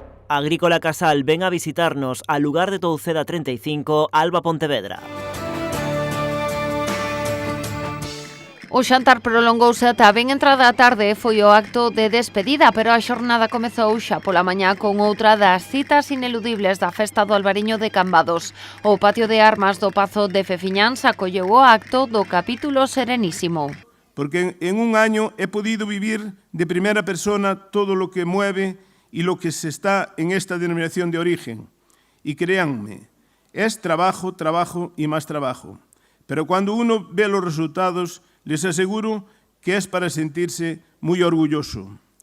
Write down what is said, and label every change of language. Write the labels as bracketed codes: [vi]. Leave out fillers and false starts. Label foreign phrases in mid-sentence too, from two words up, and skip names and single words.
[es] Agrícola Casal ven a visitarnos al lugar de Touceda 35, Alba Pontevedra. [gl] O xantar prolongouse ata ben entrada a tarde, foi o acto de despedida, pero a xornada comezou xa pola mañá con outra das citas ineludibles da Festa do Albariño de Cambados. O patio de armas do Pazo de Fefiñáns acolleu o acto do capítulo Serenísimo. [es] Porque en un año he podido vivir de primera persona todo lo que mueve y lo que se está en esta denominación de origen. Y créanme, es trabajo, trabajo y más trabajo. Pero cuando uno ve los resultados, les aseguro que es para sentirse muy orgulloso.